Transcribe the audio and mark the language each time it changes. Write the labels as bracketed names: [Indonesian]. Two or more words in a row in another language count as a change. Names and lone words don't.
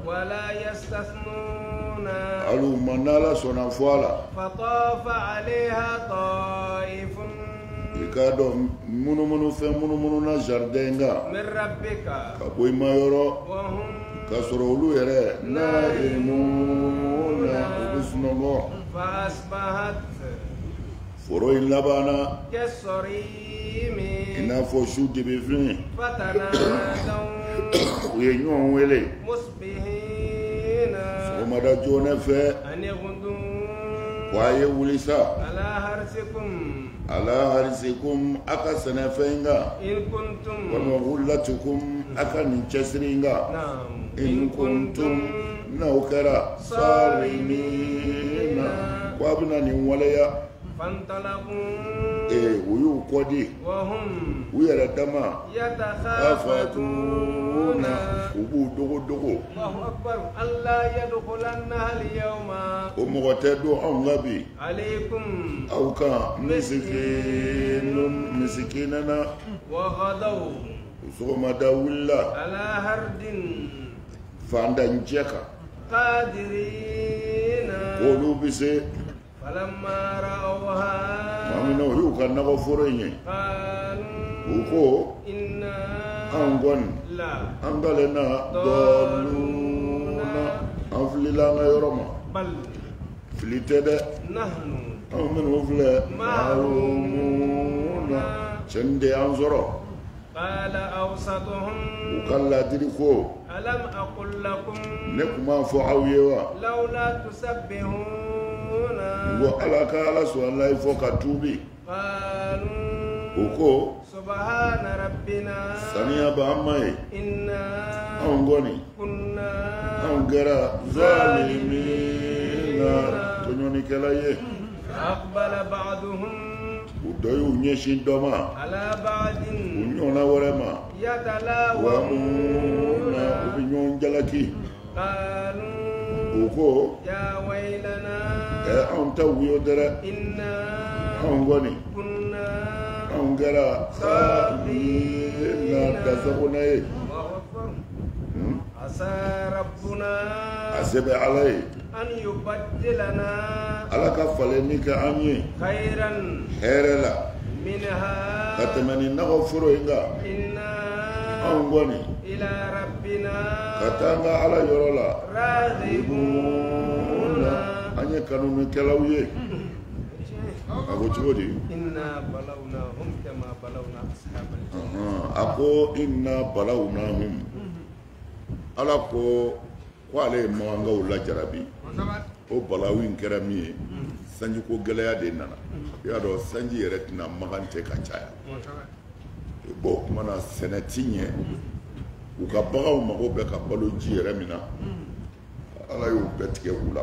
[Bambara] hali u ma n'ala sɔnna fɔ a la i k'a dɔn munumunu na jardin kan ka bɔ i ma yɔrɔ ka sɔrɔ olu yɛrɛ na'imuna u bɛ sunɔgɔ fo foro in labana [Arabic] كالصريم [Bambara] i n'a fɔ su dibifin [Arabic] فتنادوا [Bambara] u ye ɲɔgɔn wele [Arabic] مصبحين [Bambara] sɔgɔmada joona fɛ [Arabic] أن يغدوا [Bambara] ko a ye wuli sa [Arabic] على حرثكم على حرثكم [Bambara] a ka sɛnɛfɛn kan [Arabic] إن كنتم [Bambara] walima wulatukum a ka nin cɛsiri kan [Arabic] نعم إن كنتم [Bambara] n'aw kɛra salimina ko a bɛna nin waleya [Arabic] فانطلقوا [Bambara] u y'u kɔdi [Arabic] وهم [Bambara] u yɛrɛ dama [Arabic] يتخافتون [Bambara] u b'u dogo [Arabic] الله أكبر ألا يدخلنها اليوم [Bambara] o mɔgɔ tɛ don anw ka bi [Arabic] عليكم [Bambara] aw kan misikinana [Arabic] وغدوا [Bambara] sɔgɔmada wulila [Arabic] على هرد [Bambara] fandancɛ kan [Arabic] قادرين [Bambara] olu bɛ se [Arabic] فلما رأوها [Bambara] maa min na o y'u ka nakɔ foro in ye [Arabic] قالوا [Bambara] u ko [Arabic] إنا [Bambara] anw kɔni [Arabic] لا [Bambara] an dalen na dɔɔluna an filila an ka yɔrɔ ma [Arabic] بل [Bambara] fili tɛ dɛ [Arabic] نحن [Bambara] anw minnu filɛ maarumuna cɛnin de y'an sɔrɔ [Arabic] قال أوسطهم [Bambara] u ka ladiri ko [Arabic] ألم أقل لكم [Bambara] ne kun b'a fɔ aw ye wa [Arabic] لولا تسبحون [Bambara] ko ala ka ala sɔn ala ye fɔ ka tuubi [Arabic] قالوا [Bambara] u ko [Arabic] سبحان ربنا [Bambara] saniya b'an ma ye [Arabic] إنا [Bambara] anw kɔni [Arabic] كنا [Bambara] anw kɛra zalimina tɔɲɔnikɛla ye [Arabic] أقبل بعضهم [Bambara] u dɔ y'u ɲɛsin dɔ ma [Arabic] على بعض [Bambara] u ɲɔgɔnna wɛrɛ ma [Arabic] يتلاومون [Bambara] u bɛ ɲɔgɔn jalaki [Arabic] قالوا [Bambara] u ko [Arabic] يا ويلنا [Bambara] anw ta wuyo dɛrɛ [Arabic] إنا [Bambara] anw kɔni [Arabic] كنا [Bambara] anw kɛra zalimina dasagona ye [Arabic] الله أكبر عسى ربنا [Bambara] a se bɛ ala ye [Arabic] أن يبدلنا [Bambara] ala ka falenni kɛ an ye [Arabic] خيرا [Bambara] hɛrɛ la [Arabic] منها [Bambara] ka tɛmɛ nin nakɔ foro in kan [Arabic] إنا [Bambara] anw kɔni [Arabic] إلى ربنا [Bambara] ka taa an ka ala yɔrɔ la [Arabic] راغبون [Bambara] an ye kanunikɛlaw ye a ko cogo di [Arabic] إنا بلوناهم كما بلونا أصحاب الجنة [Bambara] a ko [Arabic] إنا بلوناهم [Bambara] ala ko ale ye magangaw lajarabi o balawu in kɛra min ye sanjiko gɛlɛya de nana i y'a dɔn sanji yɛrɛ tɛna magan tɛ ka caya bon o kumana sɛnɛ ti ɲɛ u ka baganw mago bɛ ka balo ji yɛrɛ min na ala y'o bɛɛ tigɛ u la